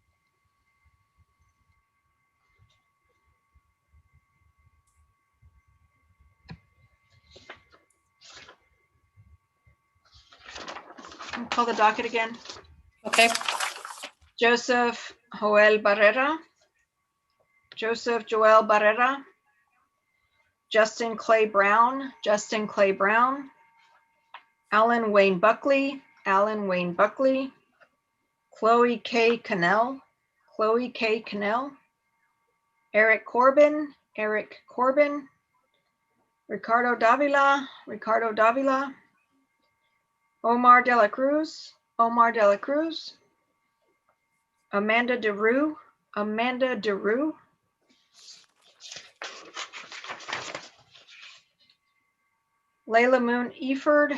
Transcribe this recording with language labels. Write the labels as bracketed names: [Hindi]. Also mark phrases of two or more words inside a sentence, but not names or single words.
[English] I'll call the docket again. Okay, Joseph Joel Barrera. Joseph Joel Barrera. Justin Clay Brown. Justin Clay Brown. Alan Wayne Buckley. Alan Wayne Buckley. Chloe K. Cannell. Chloe K. Cannell. Eric Corbin. Eric Corbin. Ricardo Davila. Ricardo Davila. Omar De La Cruz. Omar De La Cruz. Amanda DeRue. Amanda DeRue. Layla Moon Eford.